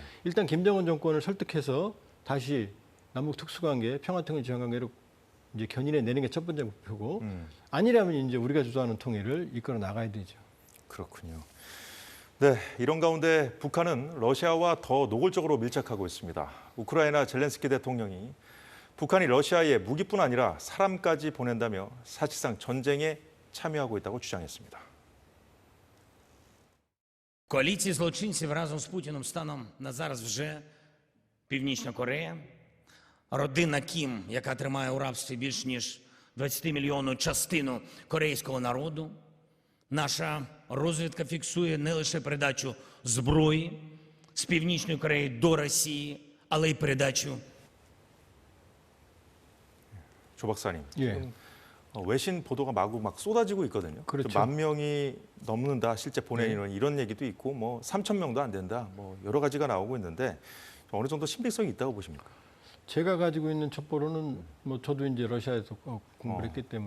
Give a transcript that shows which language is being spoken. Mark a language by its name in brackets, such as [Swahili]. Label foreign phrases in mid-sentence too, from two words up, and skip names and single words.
[Korean] 일단 김정은 정권을 설득해서 다시 남북 특수관계, 평화통일 지향관계로 이제 견인해 내는 게 첫 번째 목표고 아니라면 이제 우리가 주도하는 통일을 이끌어 나가야 되죠. 그렇군요. 네, 이런 가운데 북한은 러시아와 더 노골적으로 밀착하고 있습니다. 우크라이나 젤렌스키 대통령이 북한이 러시아에 무기뿐 아니라 사람까지 보낸다며 사실상 전쟁에 참여하고 있다고 주장했습니다. [Ukrainian] Коаліції злочинців разом з Путіним станом на зараз вже Північна Корея, родина Кім, яка тримає у рабстві більш ніж 20-мільйонну частину корейського народу. Наша розвідка фіксує не лише передачу зброї з Північної Кореї до Росії, але й передачу. [Korean] 조 박사님, 예. 지금 외신 보도가 마구 막 쏟아지고 있거든요. 그렇죠. 10,000명이 넘는다, 실제 보낸 인원 이런 얘기도 있고, 뭐 3,000명도 안 된다, 뭐 여러 가지가 나오고 있는데 어느 정도 신빙성이 있다고 보십니까? 제가 가지고 있는 첩보로는 뭐 저도 이제 러시아에서 공부를 했기 때문에